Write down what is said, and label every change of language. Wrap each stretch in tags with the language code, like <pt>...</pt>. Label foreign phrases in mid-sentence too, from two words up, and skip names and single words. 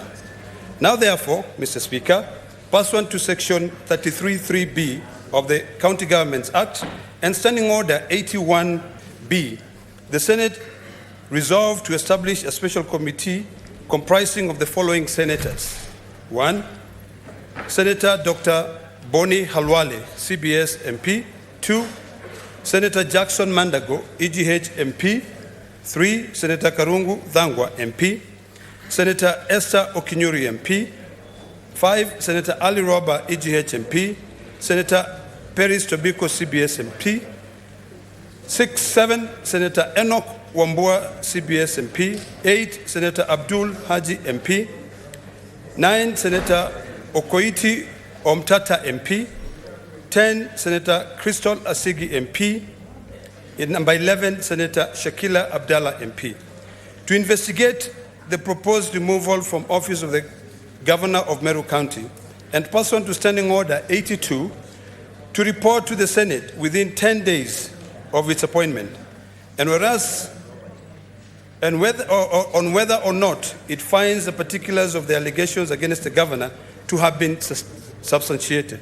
<en>Now, therefore, Mr. Speaker, pursuant to Section 33(3)(b) of the County Governments Act and Standing Order 81(b), the Senate resolved to establish a special committee comprising of the following senators. 1. Senator Dr. Boni Halwale, CBS MP. 2. Senator Jackson Mandago, EGH MP. 3. Senator Karungu Dhangwa MP. Senator Esther Okinyuri MP. 5. Senator Ali Roba, EGH MP. Senator Peris Tobiko, CBS MP. 7. Senator Enoch Wambua, CBS MP. 8. Senator Abdul Haji MP. 9. Senator Okoiti Omtata MP. 10. Senator Crystal Asigi MP. And number 11, Senator Shakila Abdallah MP. To investigate the proposed removal from office of the Governor of Meru County and pursuant to Standing Order 82, to report to the Senate within 10 days of its appointment, and whereas on whether or not it finds the particulars of the allegations against the governor to have been substantiated.</en>